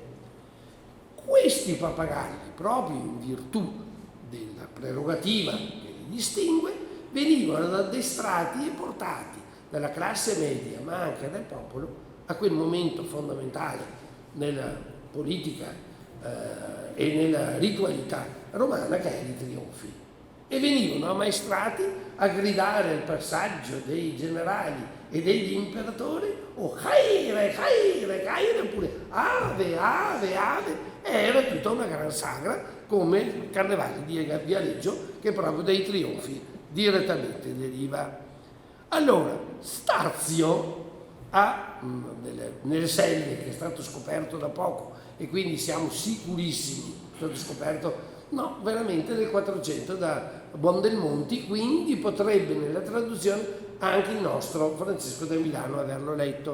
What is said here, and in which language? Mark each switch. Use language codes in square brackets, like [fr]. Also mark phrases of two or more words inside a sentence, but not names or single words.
[it] Questi pappagalli, proprio in virtù della prerogativa che li distingue, venivano addestrati e portati dalla classe media, ma anche dal popolo, a quel momento fondamentale nella politica e nella ritualità romana, che è i trionfi, e venivano ammaestrati a gridare al passaggio dei generali e degli imperatori: [el] ὦ χαῖρε, χαῖρε, χαῖρε, [it] oppure [la] ave, ave, ave. [it] Era tutta una gran sagra, come il carnevale di Viareggio, che proprio dai trionfi direttamente deriva. Allora, Stazio nelle selve, che è stato scoperto da poco, e quindi siamo sicurissimi, è stato scoperto veramente nel 400 da Buondelmonti, quindi potrebbe nella traduzione anche il nostro Francesco da Milano averlo letto.